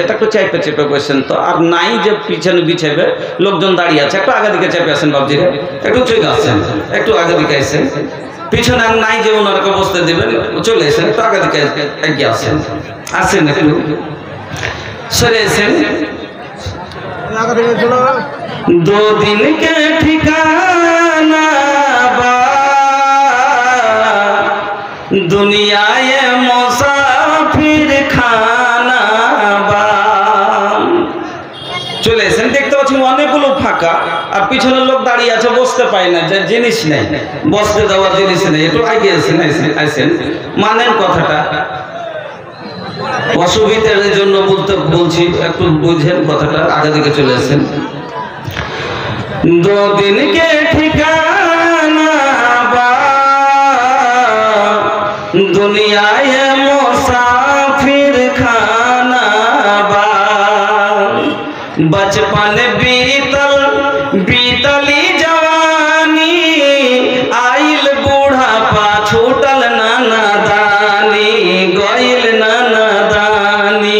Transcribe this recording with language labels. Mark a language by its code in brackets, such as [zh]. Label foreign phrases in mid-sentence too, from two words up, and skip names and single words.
[bn] এটা একটু চেপে চেপে বসেন তো, আর নাই যে পিছনে বিছাবে, লোকজন দাঁড়িয়ে আছে, একটু আগে দিকে চেপে আসেন বাবজি, একটু চলে আসছেন, একটু আগে দিকে আসেন। পিছনে আর নাই যে ওনারকে বসতে দেবেন, চলে এসেন, একটু আগে দিকে এগিয়ে আসেন, আসেন একটু সরে এসেন। [bho] दो दिन के ठिकाना बा दुनिया ये मुसाफिर खाना बा। [bn] চলে এসেন, দেখতে পাচ্ছি অনেকগুলো ফাঁকা, আর পিছনের লোক দাঁড়িয়ে আছে, বসতে পায় না, যে জিনিস নেই, বসতে দেওয়ার জিনিস নেই। একটু আগে আসেন, মানেন কথাটা, অসুবিধার জন্য বলছি, একটু বুঝেন কথাটা, আগে দিকে চলে আসেন। [bho] दो दिन के ठिकाना बा दुनिया ये मुसाफिर खाना बा। बचपन बीतल बीतली जवानी, आइल बूढ़ापा छूटल नाना दानी, गइल नाना दानी।